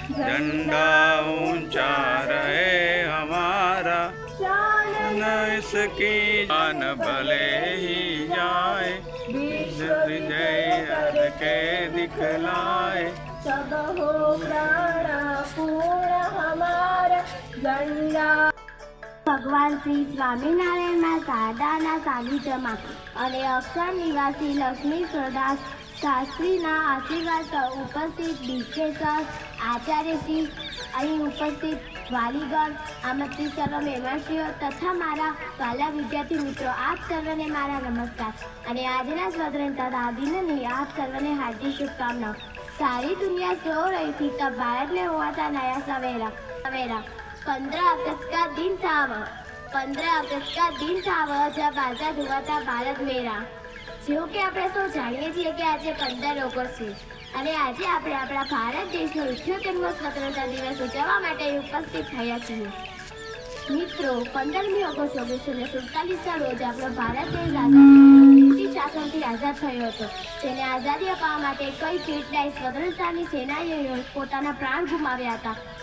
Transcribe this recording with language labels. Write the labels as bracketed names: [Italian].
[Hindi] झंडा ऊंचा रहे हमारा, न इसकी जान भले ही जाए, विजय के दिखलाए, सब हो प्राण पूर्ण हमारा झंडा। [Gujarati] भगवान श्री स्वामीनारायणના સાદાના સાનિધ્યમાં અને અક્ષર નિવાસી લક્ષ્મી પ્રદાસ શાસ્ત્રીના આશીર્વાદ ઉપસ્થિત ડીકે સર, આચાર્યશ્રી, અહીં ઉપસ્થિત વાલીગણ, આમંત્રિત સર્વ મહેમાનશ્રીઓ તથા મારા વાલા વિદ્યાર્થી મિત્રો, આપ સર્વને મારા નમસ્કાર અને આજના સ્વતંત્રતા દિનની આપ સર્વને હાર્દિક શુભકામનાઓ। [Hindi] सारी दुनिया सो रही थी तब भारत में हुआ था नया सवेरा। 15 अगस्त का दिन था वह, 15 अगस्त का दिन था वह जब आजाद हुआ था भारत मेरा। जो कि [Gujarati] આપણે સૌ જાણીએ છીએ કે આજે 15 ઓગસ્ટ છે અને આજે આપણે આપણા ભારત દેશનો 78મો સ્વતંત્રતા દિવસ ઉજવવા માટે ઉપસ્થિત થયા છીએ। મિત્રો, 15મી ઓગસ્ટ 1947ના રોજ આપણો ભારત દેશ બ્રિટિશ શાસનથી આઝાદ થયો હતો, જેને આઝાદી અપાવવા માટે કઈ કેટલાય સ્વતંત્રતાની સેનાનીઓએ પોતાના પ્રાણ ગુમાવ્યા હતા।